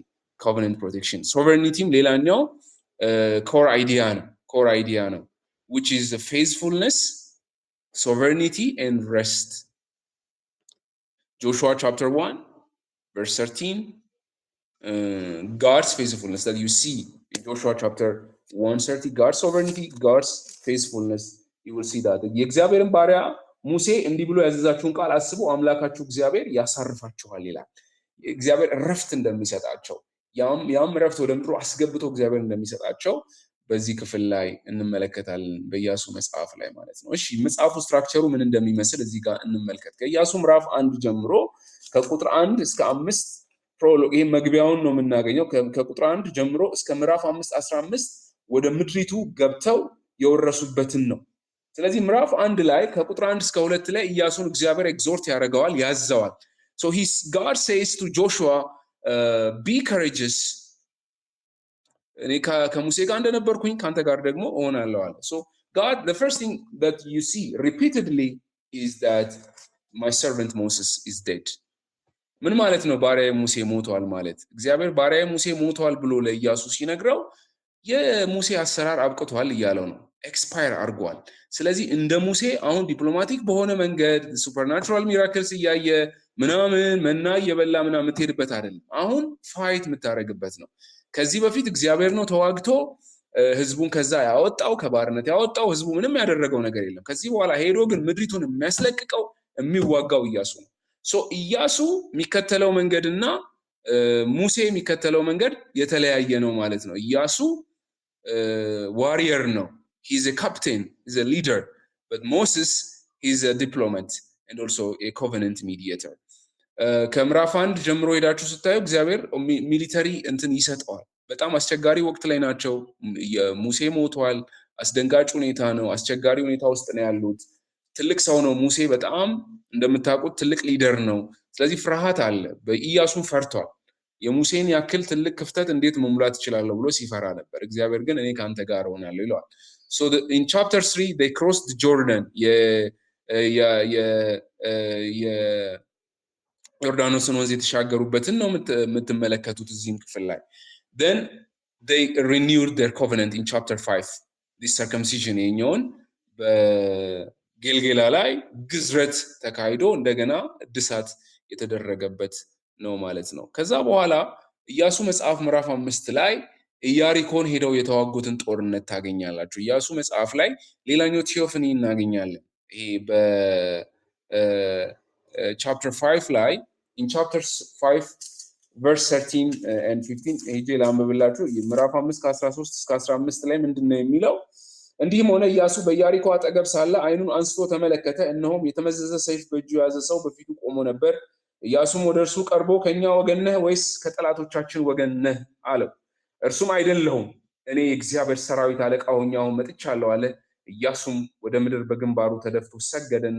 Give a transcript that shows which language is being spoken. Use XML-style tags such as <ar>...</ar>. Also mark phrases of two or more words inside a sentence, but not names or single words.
<en>Sovereignty ሌላኛው core idea ነው, which is the faithfulness, sovereignty and rest. Joshua chapter 1 verse 13, God's faithfulness that you see in Joshua chapter 1:30, God's sovereignty, God's faithfulness, you will see that.</en> <am>የእግዚአብሔርን ባሪያ ሙሴ እንዲህ ብሎ ያዘዛችሁን ቃል አስቡ፣ አምላካችሁ እግዚአብሔር ያሳርፋችኋል ይላል። እግዚአብሔር ረፍት እንደሚሰጣቸው ያም ረፍት ወደ ምድሩ አስገብቶ እግዚአብሔር እንደሚሰጣቸው በዚህ ክፍል ላይ እንመለከታለን፣ በኢያሱ መጽሐፍ ላይ ማለት ነው። እሺ መጽሐፉ ስትራክቸሩ ምን እንደሚመስል እዚህ ጋር እንመልከት። ከኢያሱ ምዕራፍ 1 ጀምሮ ከቁጥር 1 እስከ 5 ፕሮሎግ፣ ይሄ መግቢያውን ነው የምናገኘው። ከቁጥር 1 ጀምሮ እስከ ምዕራፍ 5:15 ወደ ምድሪቱ ገብተው የወረሱበትን ነው። ስለዚህ ምዕራፍ 1 ላይ ከቁጥር 1 እስከ 2 ላይ ኢያሱን እግዚአብሔር ኤግዞርት ያደርገዋል፣ ያዘዋል።</am> <en>so God says to Joshua, be courageous,</en> <am>እኔ ከሙሴ ጋር እንደነበርኩኝ ካንተ ጋር ደግሞ እሆናለሁ አለ።</am> <en>so God, the first thing that you see repeatedly is that my servant Moses is dead.</en> <am>ምን ማለት ነው? ባሪያዬ ሙሴ ሞቷል ማለት። እግዚአብሔር ባሪያዬ ሙሴ ሞቷል ብሎ ለኢያሱ ሲነግረው የሙሴ አሰራር አብቅቷል እያለው ነው፣ ኤክስፓየር አድርጓል። ስለዚህ እንደ ሙሴ አሁን ዲፕሎማቲክ በሆነ መንገድ</am> <en>supernatural miracles</en> <am>እያየ ምናምን መና እየበላ ምናምን የምትሄድበት አይደለም። አሁን ፋይት የምታደርግበት ነው። ከዚህ በፊት እግዚአብሔር ነው ተዋግቶ ህዝቡን ከዛ ያወጣው፣ ከባርነት ያወጣው። ህዝቡ ምንም ያደረገው ነገር የለም። ከዚህ በኋላ ሄዶ ግን ምድሪቱን የሚያስለቅቀው የሚዋጋው ኢያሱ ነው። ሶ ኢያሱ የሚከተለው መንገድና ሙሴ የሚከተለው መንገድ የተለያየ ነው ማለት ነው። ኢያሱ</am> <en>ዋሪየር ነው፣ he's a captain, he's a leader, but Moses is a diplomat and also a covenant mediator.</en> <am>ከምዕራፍ 1 ጀምሮ ሄዳችሁ ስታዩ እግዚአብሔር ሚሊተሪ እንትን ይሰጠዋል። በጣም አስቸጋሪ ወቅት ላይ ናቸው። ሙሴ ሞቷል። አስደንጋጭ ሁኔታ ነው። አስቸጋሪ ሁኔታ ውስጥ ነው ያሉት። ትልቅ ሰው ነው ሙሴ፣ በጣም እንደምታውቁት ትልቅ ሊደር ነው። ስለዚህ ፍርሃት አለ። በኢያሱም ፈርቷል። የሙሴን ያክል ትልቅ ክፍተት እንዴት መሙላት ይችላል ብሎ ሲፈራ ነበር። እግዚአብሔር ግን እኔ ካንተ ጋር ሆናለሁ ይለዋል።</am> <en>so in chapter 3 they crossed the Jordan,</en> <am>ዮርዳኖስን ወንዝ የተሻገሩበትን ነው የምትመለከቱት እዚህም ክፍል ላይ።</am> <en>then they renewed their covenant in chapter 5, this circumcision</en> <am>የኛውን በጌልጌላ ላይ ግዝረት ተካሂዶ እንደገና እድሳት የተደረገበት ነው ማለት ነው። ከዛ በኋላ ኢያሱ መጽሐፍ ምዕራፍ 5 ላይ ኢያሪኮን ሄደው የተዋጉትን ጦርነት ታገኛላችሁ። ኢያሱ መጽሐፍ ላይ ሌላኛው ቴዎፍኒ እናገኛለን። ይሄ በቻፕተር 5 ላይ</am> <en>in chapter 5 verse 13 and 15</en> <am>ሄጄ ላንብብላችሁ። ምዕራፍ 5 ከ13 እስከ 15 ላይ ምንድነው የሚለው? እንዲህም ሆነ ኢያሱ በኢያሪኮ አጠገብ ሳለ ዓይኑን አንስቶ ተመለከተ፣ እነሆም የተመዘዘ ሰይፍ በእጁ የያዘ ሰው በፊቱ ቆሞ ነበር። ኢያሱም ወደ እርሱ ቀርቦ ከኛ ወገን ነህ ወይስ ከጠላቶቻችን ወገን ነህ አለው። እርሱም አይደለሁም፣ እኔ የእግዚአብሔር ሰራዊት አለቃ ሆኜ አሁን መጥቻለሁ አለ። ኢያሱም ወደ ምድር በግንባሩ ተደፍቶ ሰገደና</am>